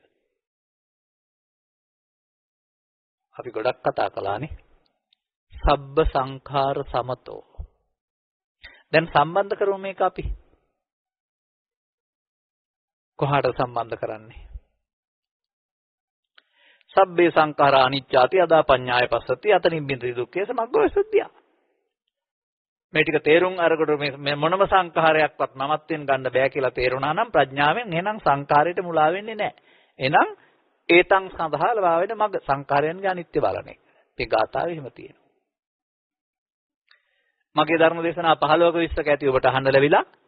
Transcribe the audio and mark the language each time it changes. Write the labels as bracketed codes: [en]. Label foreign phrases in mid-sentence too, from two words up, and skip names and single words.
[si] අපි ගොඩක් කතා කළානේ. [pi] සබ්බ සංඛාර සමතෝ. [si] දැන් සම්බන්ධ කරමු මේක අපි. කොහාට සම්බන්ධ කරන්නේ? [pi] සබ්බේ සංඛාරා අනිච්චාති අදා පඤ්ඤාය පස්සති අතනින් බින්දති දුක්ඛේ සමග්ගෝ සුද්ධිය. [si] මේ ටික තේරුම් අරකට මේ මොනම සංඛාරයක්වත් මමත්වෙන් ගන්න බෑ කියලා තේරුණා නම් ප්‍රඥාවෙන් එහෙනම් සංඛාරයට මුලා වෙන්නේ නැහැ. එහෙනම් ඒතං සඳහා ලබා වෙන මග සංඛාරයන්ගේ අනිත්‍ය බලන එක. මේ ගාථාවේ එහෙම තියෙනවා. මගේ ධර්ම දේශනා 15ක 20ක ඇති ඔබට අහන්න ලැබිලා.